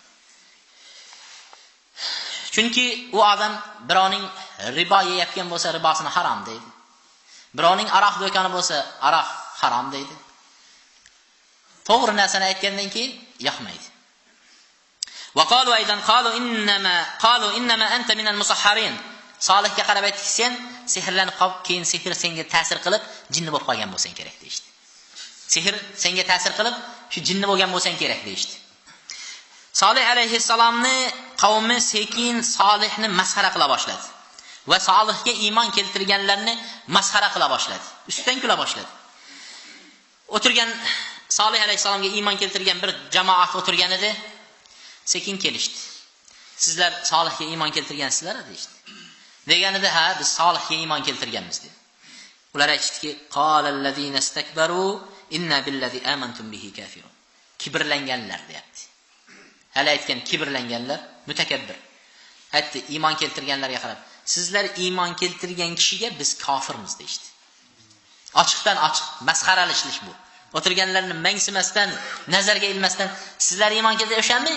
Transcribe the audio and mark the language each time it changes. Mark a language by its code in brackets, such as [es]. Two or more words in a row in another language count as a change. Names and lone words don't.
[uz] Chunki u odam birovning ribo yeyotgan bo'lsa, ribosini harom deydi. Birovning aroq do'koni bo'lsa, aroq harom deydi. To'g'ri narsani aytgandan keyin yoqmaydi. [ar] وقالوا أيضا قالوا إنما أنت من المسحرين. [uz] Solihga qarab aytdik, sen sehrlanib qolib, keyin sehr senga ta'sir qilib, jinni bo'lib qolgan bo'lsang kerak deydi. Sehr senga ta'sir qilib, shu jinni bo'lgan bo'lsang kerak deydi. Solih alayhissalomni qavmi sekin Solihni masxara qila boshladi va Solihga iymon keltirganlarni masxara qila boshladi. Ustidan kula boshladi. O'tirgan Solih alayhissalomga iymon keltirgan bir jamoat o'tirgan edi. Sekin kelishdi. Sizlar Solihga iymon keltirgansizlar deydi. Deganida ha biz Solihga iymon keltirganmiz dedi. Ular aytdiki [ar] قال الذين استكبروا إنا بالذي آمنتم به كافرون. [uz] Kibrlanganlar deyapti. Hali aytgan kibrlanganlar, mutakabbir. Aytdi iymon keltirganlarga qarab, sizlar iymon keltirgan kishiga biz kofirmiz deydi. Ochiqdan ochiq masxaralashlik bu. O'tirganlarni mangsimasdan, nazarga ilmasdan sizlar iymon keltirishmi?